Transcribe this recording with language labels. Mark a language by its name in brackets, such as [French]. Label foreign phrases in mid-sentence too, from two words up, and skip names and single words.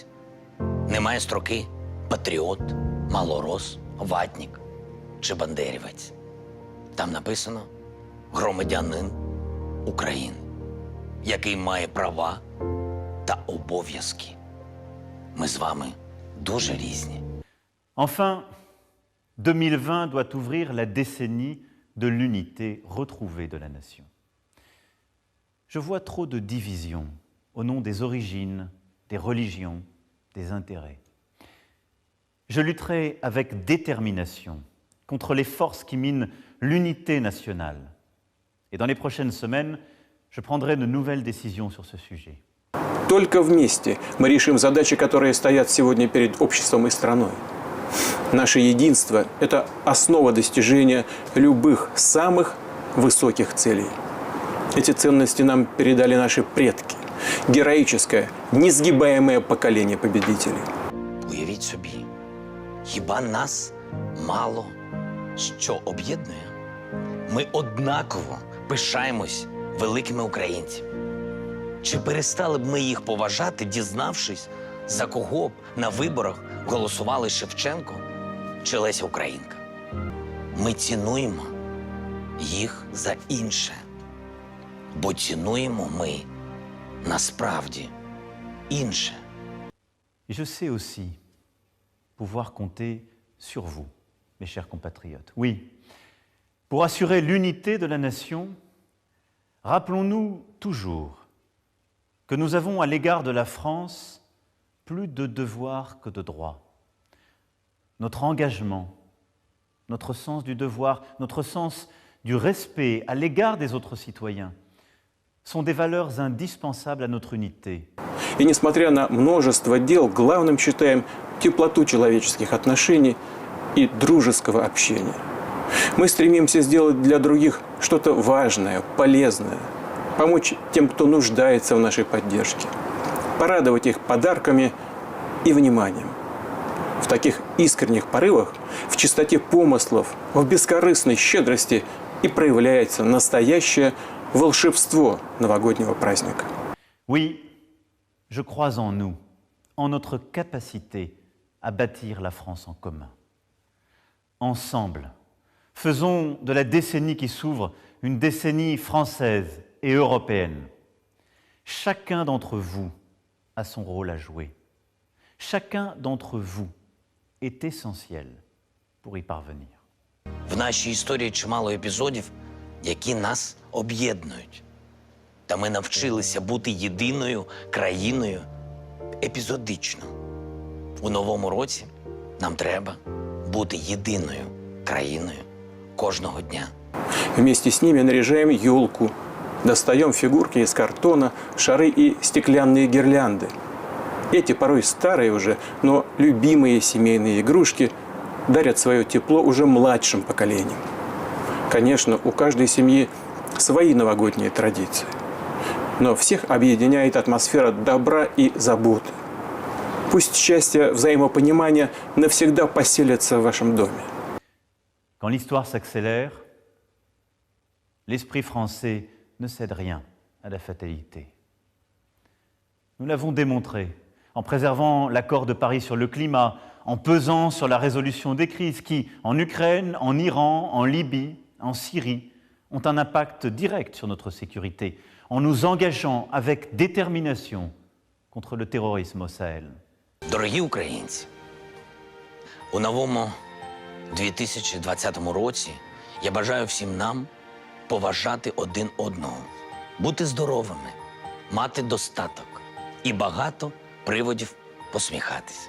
[Ukrainian] Немає строки патріот, малорос, ватнік чи бандерівець. Там написано громадянин України, який має права та обов'язки. Ми з вами дуже різні. [French] Enfin, 2020 doit ouvrir la décennie de l'unité retrouvée de la nation. Je vois trop de divisions au nom des origines, des religions, des intérêts. Je lutterai avec détermination contre les forces qui minent l'unité nationale. Et dans les prochaines semaines, je prendrai de nouvelles décisions sur ce sujet. [Russian] Только вместе мы решим задачи, которые стоят сегодня перед обществом и страной. Наше единство – это основа достижения любых самых высоких целей. Эти ценности нам передали наши предки. Героическое, несгибаемое поколение победителей. [Ukrainian] Уявіть собі, хіба нас мало що об'єднує? Ми однаково пишаємось великими українцями. Чи перестали б ми їх поважати, дізнавшись, за кого б на виборах голосували Шевченко чи Леся Українка? Ми цінуємо їх за інше. Бо цінуємо ми насправді інше. [French] Et je sais aussi pouvoir compter sur vous, mes chers compatriotes. Oui, pour assurer l'unité de la nation, rappelons-nous toujours que nous avons à l'égard de la France plus de devoirs que de droits. Notre engagement, notre sens du devoir, notre sens du respect à l'égard des autres citoyens sont des valeurs indispensables à notre unité. [Russian] И несмотря на множество дел, главным считаем теплоту человеческих отношений и дружеского общения. Мы стремимся сделать для других что-то важное, полезное, помочь тем, кто нуждается в нашей поддержке, порадовать их подарками и вниманием. В таких искренних порывах, в чистоте помыслов, в бескорыстной щедрости и проявляется настоящее волшебство новогоднего праздника. [French] Oui, je crois en nous, en notre capacité à bâtir la France en commun. Ensemble, faisons de la décennie qui s'ouvre une décennie française et européenne. Chacun d'entre vous a son rôle à jouer. Chacun d'entre vous est essentiel pour y parvenir. [Ukrainian] В нашій історії чимало епізодів, які нас об'єднують. Та ми навчилися бути єдиною країною епізодично. У новому році нам треба бути єдиною країною кожного дня. [Russian] Вместе с ними наряжаем елку, достаем фигурки из картона, шары и стеклянные гирлянды. Эти порой старые уже, но любимые семейные игрушки дарят свое тепло уже младшим поколениям. Конечно, у каждой семьи свои новогодние традиции. Но всех объединяет атмосфера добра и заботы. Пусть счастье, взаимопонимание навсегда поселятся в вашем доме. [French] Quand l'histoire s'accélère, l'esprit français ne cède rien à la fatalité. Nous l'avons démontré en préservant l'accord de Paris sur le climat, en pesant sur la résolution des crises qui, en Ukraine, en Iran, en Libye, en Syrie, ont un impact direct sur notre sécurité, en nous engageant avec détermination contre le terrorisme au Sahel. [Ukrainian] Дорогі українці, у новому 2020 році я бажаю всім нам поважати один одного, бути здоровими, мати достаток і багато приводів посміхатись.